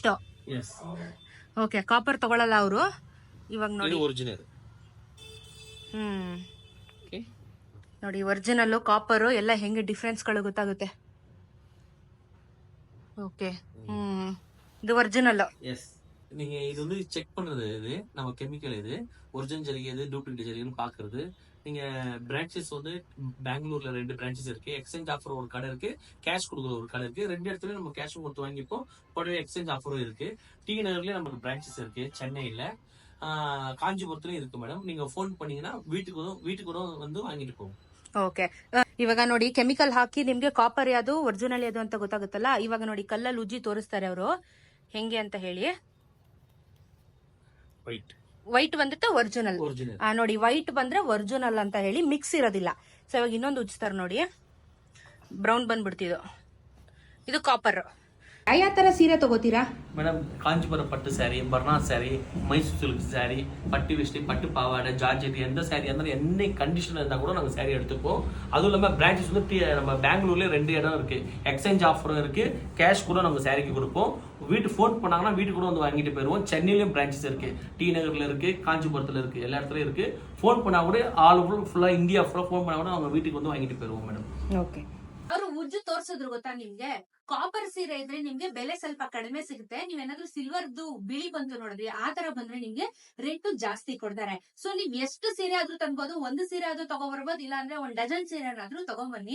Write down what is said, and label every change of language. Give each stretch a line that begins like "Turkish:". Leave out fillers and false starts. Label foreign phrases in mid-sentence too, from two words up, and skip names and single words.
Kannada: ಓಕೆ, ಕಾಪರ್ ತಗೊಳಲ್ಲ ಅವರು. ಇವಾಗ ನೋಡಿ ನೋಡಿ
English: original copper
Kannada: ಎಲ್ಲ ಹೆಂಗೆ ಡಿಫ್ರೆನ್ಸ್ ಗಳು ಗೊತ್ತಾಗುತ್ತೆ. ಓಕೆ, ಇದು ಒರಿಜಿನಲ್.
Tamil: நீங்க இது வந்து செக் பண்றது, இது நம்ம கெமிக்கல், இது ஒரிஜினல் ஜரிகை, இது டூப்ளிகேட் ஜரிகைன்னு பாக்குறது. நீங்க பிரான்ச்சஸ் வந்து பெங்களூர்ல 2 பிரான்ச்சஸ் இருக்கு.
English: exchange offer
Tamil: ஒரு கடை இருக்கு, கேஷ் கொடுக்குற ஒரு கடை இருக்கு. 2 இடத்துலயும் நம்ம கேஷும் கொடுத்து வாங்கிப்போம், கூடவே
English: exchange offer-um
Tamil: இருக்கு. டி நகர்லயும் நமக்கு பிரான்ச்சஸ் இருக்கு, சென்னையில, காஞ்சிபுரத்துலயும் இருக்கு மேடம். நீங்க ஃபோன் பண்ணீங்கன்னா வீட்டுக்கு வந்து வாங்கிட்டு போவோம்.
Kannada: ಓಕೆ, ಇವಾಗ ನೋಡಿ ಕೆಮಿಕಲ್ ಹಾಕಿ ನಿಮ್ಗೆ ಕಾಪರ್ ಯಾವುದು ಒರಿಜಿನಲ್ ಯಾವುದು ಅಂತ ಗೊತ್ತಾಗುತ್ತಲ್ಲ. ಇವಾಗ ನೋಡಿ ಕಲ್ಲಲ್ಲಿ ಉಜ್ಜಿ ತೋರಿಸ್ತಾರೆ ಅವರು ಹೆಂಗೆ ಅಂತ ಹೇಳಿ. ವೈಟ್ ಬಂದಿತ್ತು ಒರಿಜಿನಲ್. ನೋಡಿ ವೈಟ್ ಬಂದ್ರೆ ಒರಿಜಿನಲ್ ಅಂತ ಹೇಳಿ, ಮಿಕ್ಸ್ ಇರೋದಿಲ್ಲ. ಸೊ ಇವಾಗ ಇನ್ನೊಂದು ಉಜ್ತಾರೆ ನೋಡಿ, ಬ್ರೌನ್ ಬಂದ್ಬಿಡ್ತಿದ್ದು, ಇದು ಕಾಪರ್. ಯಾವ ತರ ಸೀರೆ ತಗೋತೀರಾ ಮೇಡಮ್? ಕಾಂಜಿಪುರ ಪಟ್ಟು ಸ್ಯಾರಿ, ಬರ್ನಾಥ್ ಸ್ಯಾರಿ, ಮೈಸೂರು
English: silk saree,
Tamil: பட்டு வேஷ்டி, பட்டு பாவாடை, ஜார்ஜெட், எந்த சாரி இருந்தாலும் என்ன கண்டிஷன் இருந்தால் கூட நாங்கள் சாரி எடுத்துப்போம். அதுவும் இல்லாமல் பிரான்ச்சஸ் வந்து நம்ம பெங்களூர்லேயே 2 இடம் இருக்குது.
English: exchange offer-um
Tamil: இருக்குது, கேஷ் கூட நம்ம சாரிக்கு கொடுப்போம். வீட்டு ஃபோன் பண்ணாங்கன்னா வீட்டுக்கு கூட வந்து வாங்கிட்டு போயிடுவோம். சென்னையிலையும் பிரான்ச்சஸ் இருக்குது, டி நகரில் இருக்குது, காஞ்சிபுரத்தில் இருக்குது, எல்லா இடத்துலையும் இருக்குது. ஃபோன் பண்ணால் கூட ஆல் ஃபுல்லாக இந்தியா ஃபுல்லாக ஃபோன் பண்ணால் கூட அவங்க வீட்டுக்கு வந்து வாங்கிட்டு போயிடுவோம் மேடம்.
Kannada: ಓಕೆ, ಅವರು ಉಜ್ಜು ತೋರ್ಸಿದ್ರು ಗೊತ್ತಾ ನಿಮ್ಗೆ. ಕಾಪರ್ ಸೀರೆ ಇದ್ರೆ ನಿಮ್ಗೆ ಬೆಲೆ ಸ್ವಲ್ಪ ಕಡಿಮೆ ಸಿಗುತ್ತೆ. ನೀವೇನಾದ್ರೂ ಸಿಲ್ವರ್ದು ಬಿಳಿ ಬಂತು ನೋಡಿದ್ರಿ, ಆ ತರ ಬಂದ್ರೆ ನಿಮ್ಗೆ ರೇಟ್ ಜಾಸ್ತಿ ಕೊಡ್ತಾರೆ. ಸೊ ನೀವ್ ಎಷ್ಟು ಸೀರೆ ಆದ್ರೂ ತನ್ಬೋದು, ಒಂದು ಸೀರೆ ಆದ್ರೂ ತಗೊಂಡ್ಬರ್ಬೋದು, ಇಲ್ಲ ಅಂದ್ರೆ 1 ಡಜನ್ ಸೀರೆ ಆದ್ರೂ ತಗೊಂಡ್ಬನ್ನಿ.